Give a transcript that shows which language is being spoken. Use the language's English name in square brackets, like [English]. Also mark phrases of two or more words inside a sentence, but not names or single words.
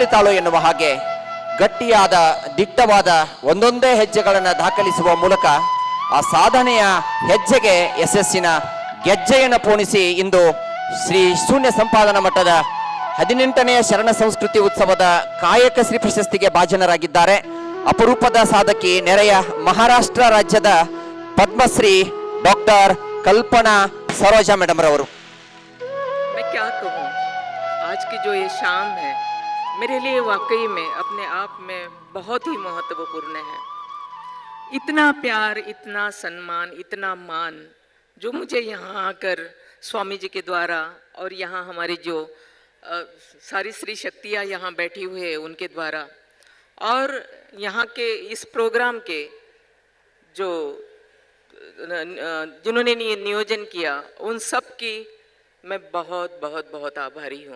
[Kannada] ತಾಳು ಎನ್ನುವ ಹಾಗೆ ಗಟ್ಟಿಯಾದ ದಿಟ್ಟವಾದ ಒಂದೊಂದೇ ಹೆಜ್ಜೆಗಳನ್ನು ದಾಖಲಿಸುವ ಮೂಲಕ ಆ ಸಾಧನೆಯ ಹೆಜ್ಜೆಗೆ ಯಶಸ್ಸಿನ ಗೆಜ್ಜೆಯನ್ನು ಪೋಣಿಸಿ ಇಂದು ಶ್ರೀ ಶೂನ್ಯ ಸಂಪಾದನಾ ಮಠದ 18ನೆಯ ಶರಣ ಸಂಸ್ಕೃತಿ ಉತ್ಸವದ ಕಾಯಕ ಶ್ರೀ ಪ್ರಶಸ್ತಿಗೆ ಭಾಜನರಾಗಿದ್ದಾರೆ ಅಪರೂಪದ ಸಾಧಕಿ, ನೆರೆಯ ಮಹಾರಾಷ್ಟ್ರ ರಾಜ್ಯದ ಪದ್ಮಶ್ರೀ ಡಾಕ್ಟರ್ ಕಲ್ಪನಾ ಸರೋಜಾ ಮೇಡಮ್ ರವರು. [Hindi] मैं क्या कहूँ, आज की जो ये शाम है मेरे लिए वाकई में अपने आप में बहुत ही महत्वपूर्ण है. इतना प्यार, इतना सम्मान, इतना मान जो मुझे यहाँ आकर स्वामी जी के द्वारा और यहाँ हमारी जो सारी श्री शक्तियाँ यहाँ बैठी हुई है उनके द्वारा और यहाँ के इस प्रोग्राम के जो जिन्होंने नियोजन किया उन सब की मैं बहुत बहुत बहुत आभारी हूँ.